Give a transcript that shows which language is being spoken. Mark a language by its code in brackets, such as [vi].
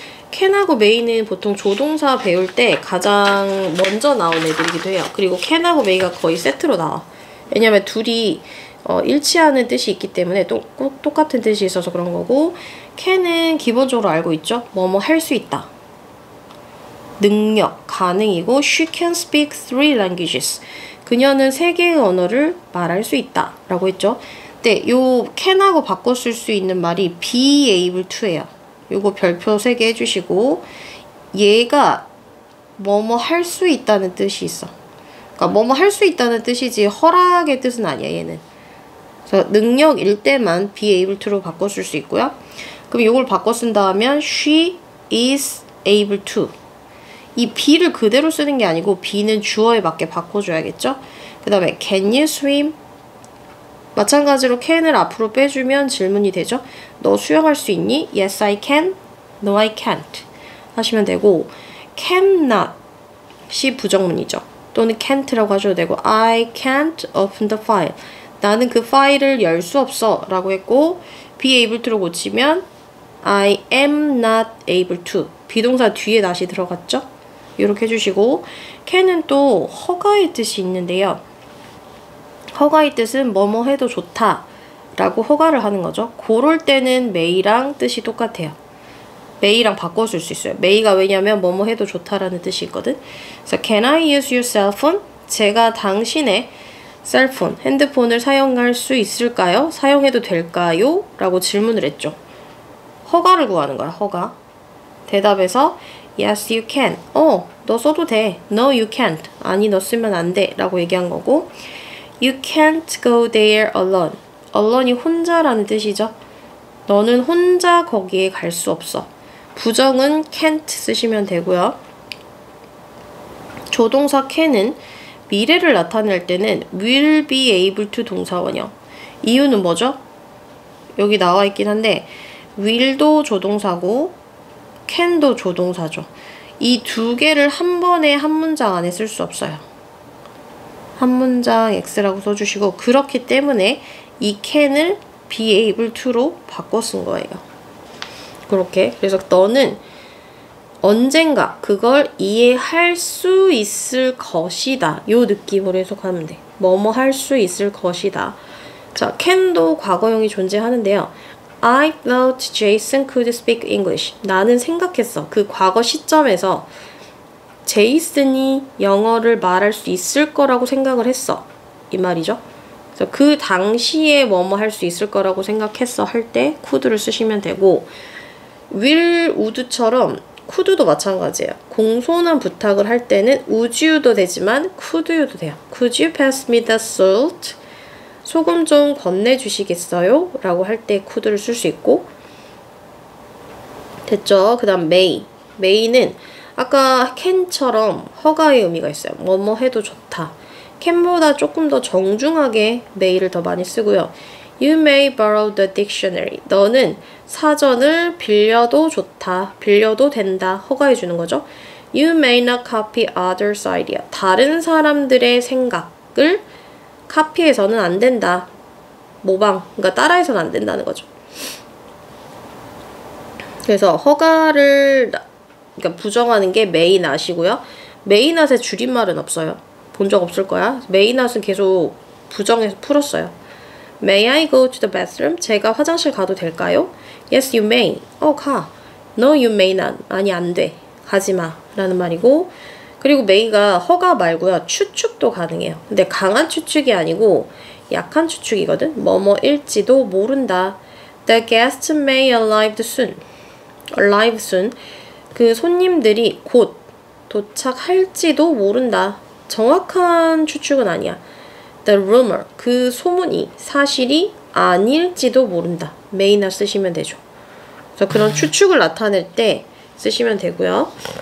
[ko] can하고 may는 보통 조동사 배울 때 가장 먼저 나온 애들이기도 해요. 그리고 can하고 may가 거의 세트로 나와. 왜냐면 둘이 일치하는 뜻이 있기 때문에 똑같은 뜻이 있어서 그런 거고 can은 기본적으로 알고 있죠? 뭐뭐 할 수 있다. 능력, 가능이고 [en] she can speak 3 languages. [ko] 그녀는 3개의 언어를 말할 수 있다 라고 했죠. 근데 요 can하고 바꿔 쓸 수 있는 말이 be able to예요. 요거 별표 3개 해주시고 얘가 뭐뭐 할 수 있다는 뜻이 있어. 그러니까 뭐뭐 할 수 있다는 뜻이지 허락의 뜻은 아니야 얘는. 그래서 능력일 때만 be able to로 바꿔 쓸 수 있고요. 그럼 요걸 바꿔 쓴다 하면 [en] she is able to. [ko] 이 be를 그대로 쓰는 게 아니고 be는 주어에 맞게 바꿔줘야겠죠? 그 다음에 [en] can you swim? [ko] 마찬가지로 can을 앞으로 빼주면 질문이 되죠? 너 수영할 수 있니? [en] Yes, I can. No, I can't. [ko] 하시면 되고 cannot이 부정문이죠. 또는 can't라고 하셔도 되고 [en] I can't open the file. [ko] 나는 그 파일을 열 수 없어 라고 했고 be able to로 고치면 [en] I am not able to. [ko] 비동사 뒤에 다시 들어갔죠? 이렇게 해주시고 can은 또 허가의 뜻이 있는데요. 허가의 뜻은 뭐뭐 해도 좋다 라고 허가를 하는 거죠. 그럴 때는 may랑 뜻이 똑같아요. may랑 바꿔 쓸 수 있어요. may가 왜냐면 뭐뭐 해도 좋다라는 뜻이 있거든. 그래서 [en] can I use your cell phone? [ko] 제가 당신의 셀폰, 핸드폰을 사용할 수 있을까요? 사용해도 될까요? 라고 질문을 했죠. 허가를 구하는 거야, 허가. 대답에서 [en] yes, you can. [ko] 너 써도 돼. [en] No, you can't. [ko] 아니, 너 쓰면 안 돼. 라고 얘기한 거고 [en] you can't go there alone. [ko] alone이 혼자라는 뜻이죠. 너는 혼자 거기에 갈 수 없어. 부정은 can't 쓰시면 되고요. 조동사 can은 미래를 나타낼 때는 will be able to 동사원형. 이유는 뭐죠? 여기 나와 있긴 한데 will도 조동사고 can도 조동사죠. 이 두 개를 한 번에 한 문장 안에 쓸 수 없어요. 한 문장 X라고 써주시고 그렇기 때문에 이 can을 be able to로 바꿔 쓴 거예요. 그렇게. 그래서 너는 언젠가 그걸 이해할 수 있을 것이다. 요 느낌으로 해석하면 돼. 뭐뭐 할 수 있을 것이다. 자, can도 과거형이 존재하는데요. [en] I thought Jason could speak English. [ko] 나는 생각했어. 그 과거 시점에서 제이슨이 영어를 말할 수 있을 거라고 생각을 했어. 이 말이죠. 그래서 그 당시에 뭐뭐 할 수 있을 거라고 생각했어 할 때 could를 쓰시면 되고 will, would처럼 could도 마찬가지예요. 공손한 부탁을 할 때는 would you도 되지만 could you도 돼요. [en] Could you pass me the salt? [ko] 소금 좀 건네주시겠어요? 라고 할 때 could를 쓸 수 있고 됐죠? 그 다음 may. may는 아까 can처럼 허가의 의미가 있어요. 뭐뭐 해도 좋다. can보다 조금 더 정중하게 may를 더 많이 쓰고요. [en] You may borrow the dictionary. [ko] 너는 사전을 빌려도 좋다. 빌려도 된다. 허가해 주는 거죠. [en] You may not copy others' idea. [ko] 다른 사람들의 생각을 카피해서는 안 된다. 모방. 그러니까 따라해서는 안 된다는 거죠. 그래서 허가를 그러니까 부정하는 게 may not이고요. may not의 줄임말은 없어요. 본 적 없을 거야. may not은 계속 부정해서 풀었어요. [en] May I go to the bathroom? [ko] 제가 화장실 가도 될까요? [en] Yes, you may. [ko] 가. [en] No, you may not. [ko] 아니, 안 돼. 가지 마. 라는 말이고 그리고 may가 허가 말고요. 추측도 가능해요. 근데 강한 추측이 아니고 약한 추측이거든. 뭐뭐일지도 모른다. [en] The guests may arrive soon. arrive soon. [ko] 그 손님들이 곧 도착할지도 모른다. 정확한 추측은 아니야. The rumor, 그 소문이 사실이 아닐지도 모른다. may나 쓰시면 되죠. 그래서 그런 추측을 나타낼 때 쓰시면 되고요.